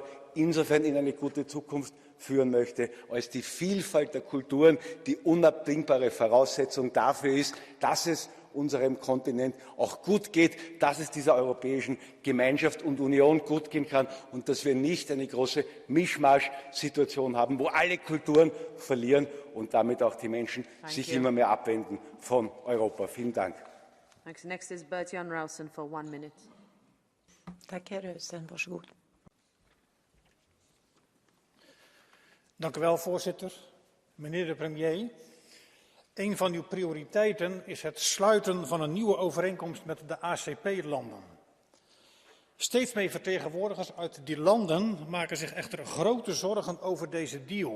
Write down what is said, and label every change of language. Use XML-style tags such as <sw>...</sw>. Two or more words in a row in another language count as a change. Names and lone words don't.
<de>insofern in eine gute Zukunft führen möchte, als die Vielfalt der Kulturen die unabdingbare Voraussetzung dafür ist, dass es unserem Kontinent auch gut geht, dass es dieser europäischen Gemeinschaft und Union gut gehen kann und dass wir nicht eine große Mischmasch-Situation haben, wo alle Kulturen verlieren und damit auch die Menschen sich immer mehr abwenden von Europa. Vielen Dank.</de> <en>Next is Bert-Jan Rausen for 1 minute.</en> <sv>Tack, herr Rausen. Varsågod.</sv> <nl>Dank u wel, voorzitter. Meneer de premier, een van uw prioriteiten is het sluiten van een nieuwe overeenkomst met de ACP-landen. Steeds meer vertegenwoordigers uit die landen maken zich echter grote zorgen over deze deal.</nl>